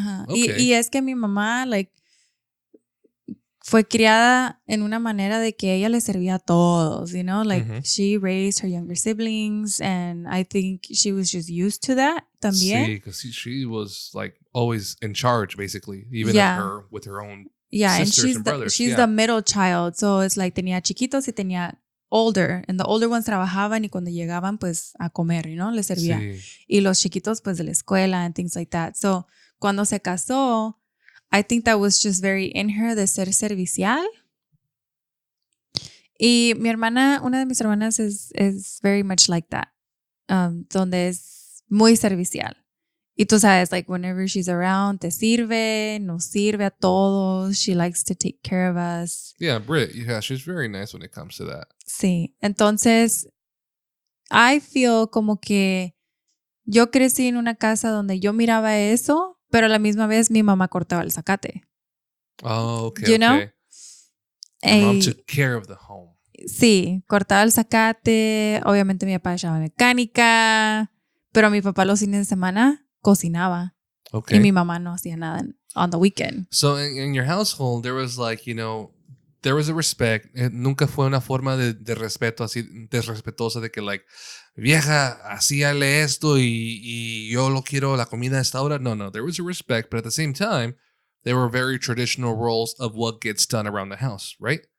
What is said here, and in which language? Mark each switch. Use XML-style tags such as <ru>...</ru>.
<en>Okay.</en> <es>Y es que mi mamá</es> <en>like</en> <es>fue criada en una manera de que ella le servía a todos,</es> <en>you know, like she raised her younger siblings and I think she was just used to that también. Sí, because she was like always in charge basically, even with her own sisters and brothers. She's the middle child, so it's like</en> <es>tenía chiquitos y tenía</es> <en>older, and the older ones</en> <es>trabajaban y cuando llegaban pues a comer,</es> <en>you know,</en> <es>les servía. Sí. Y los chiquitos pues de la escuela</es> <en>and things like that. So, cuando se casó, I think that was just very in her de ser servicial.</en> <es>Y mi hermana, una de mis hermanas</es> <en>is very much like that.</en> <es>Donde es muy servicial. Y tú sabes, like,</es> <en>whenever she's around,</en> <es>te sirve, nos sirve a todos.</es> <en>She likes to take care of us. Yeah, Brit. Yeah, she's very nice when it comes to that.</en> <es>Sí. Entonces,</es> <en>I feel</en> <es>como que yo crecí en una casa donde yo miraba eso, pero a la misma vez mi mamá cortaba el zacate.</es> <en>Oh, okay. You know? Okay. Your mom took care of the home.</en> <es>Sí, cortaba el zacate. Obviamente mi papá echaba mecánica, pero mi papá los fines de semana cocinaba.</es> <en>Okay.</en> <es>Y mi mamá no hacía nada</es> <en>on the weekend. So in your household, there was like, there was a respect.</en> <es>Nunca fue una forma de respeto así desrespetuosa de que like, vieja, hacíale esto y yo lo quiero la comida a esta hora. No.</es> <en>There was a respect, but at the same time, there were very traditional roles of what gets done around the house, right?</en>